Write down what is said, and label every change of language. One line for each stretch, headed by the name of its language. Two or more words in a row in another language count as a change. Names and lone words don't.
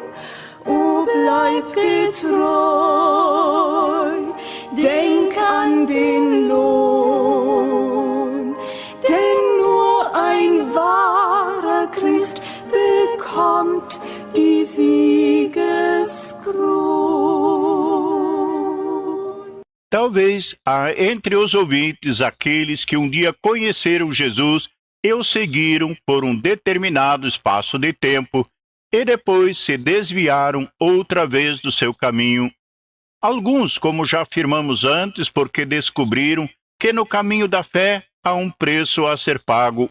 German: O bleib getreu, denk an den Lohn, denn nur ein wahrer Christ bekommt die Siegeskron.
Portuguese: Talvez há entre os ouvintes aqueles que um dia conheceram Jesus e o seguiram por um determinado espaço de tempo e depois se desviaram outra vez do seu caminho. Alguns, como já afirmamos antes, porque descobriram que no caminho da fé há um preço a ser pago.